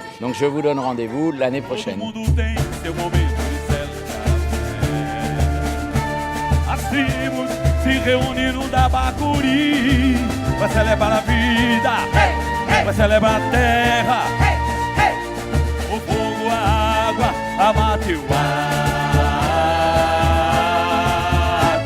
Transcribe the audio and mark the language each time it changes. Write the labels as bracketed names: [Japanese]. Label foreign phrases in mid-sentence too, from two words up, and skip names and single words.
[French] Donc je vous donne rendez-vous l'année prochaine. [Portuguese] Se reúne no Dabacuri, vai celebrar a vida, vai celebrar a terra, o fogo, a água, a mata e o ar.